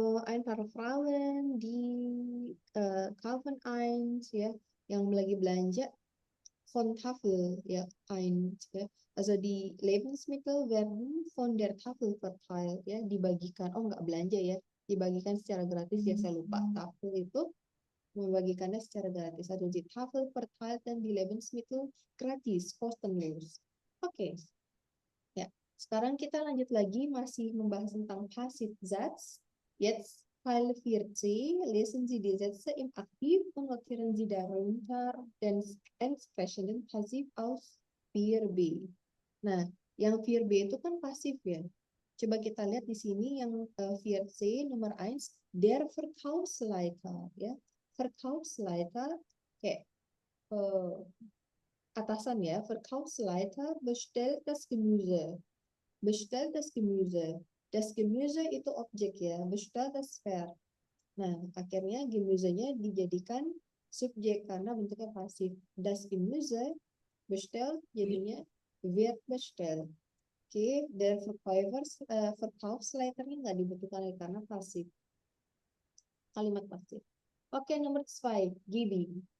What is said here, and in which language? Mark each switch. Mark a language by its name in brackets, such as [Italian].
[German] Ein paar Frauen [Indonesian] di kaufen eins ya, yang lagi belanja von Tafel ya, eins ya. [German] Also die Lebensmittel werden von der Tafel verteilt ya, dibagikan. [Indonesian] Oh nggak belanja ya, dibagikan secara gratis ya, saya lupa. Tafel itu membagikannya secara gratis. [German] Also die Tafel verteilt dan die Lebensmittel gratis, kostenlos. Oke. [Indonesian] Ya, sekarang kita lanjut lagi masih membahas tentang passive Satz. [German] Jetzt Teil 4c, lesen Sie die Sätze im Aktiv und notieren Sie darunter den entsprechenden Passiv aus 4b. [Indonesian] Nah, yang 4b itu kan pasif ya. Coba kita lihat di sini yang 4c nomor 1, der Verkaufsleiter ya. Verkaufsleiter kayak atasan ya, [German] Verkaufsleiter bestellt das Gemüse. Bestellt das Gemüse. Das Gemüse [Indonesian] itu objek ya, [German] bestellt das Verb. [Indonesian] Nah, akhirnya Gemüsenya dijadikan subjek karena bentuknya pasif. [German] Das Gemüse bestellt jadinya wird bestellt. [Indonesian] Oke, der Verkaufsleiternya nggak dibutuhkan lagi karena pasif. Kalimat pasif. Oke, nomor 2, giving.